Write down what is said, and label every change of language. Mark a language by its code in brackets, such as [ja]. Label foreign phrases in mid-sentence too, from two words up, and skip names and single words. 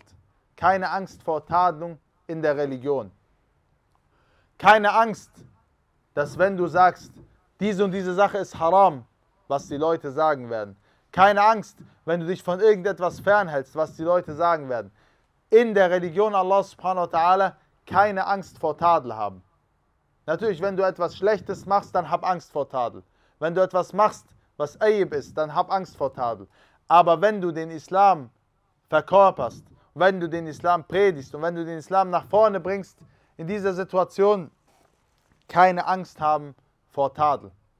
[de] Keine Angst vor Tadelung in der Religion. Keine Angst, dass wenn du sagst, diese und diese Sache ist haram, was die Leute sagen werden. Keine Angst, wenn du dich von irgendetwas fernhältst, was die Leute sagen werden. In der Religion [ar] الله سبحانه وتعالى [de] keine Angst vor Tadel haben. Natürlich, wenn du etwas Schlechtes machst, dann hab Angst vor Tadel. Wenn du etwas machst, was Aib ist, dann hab Angst vor Tadel. Aber wenn du den Islam verkörperst, wenn du den Islam predigst und wenn du den Islam nach vorne bringst, in dieser Situation keine Angst haben vor Tadel.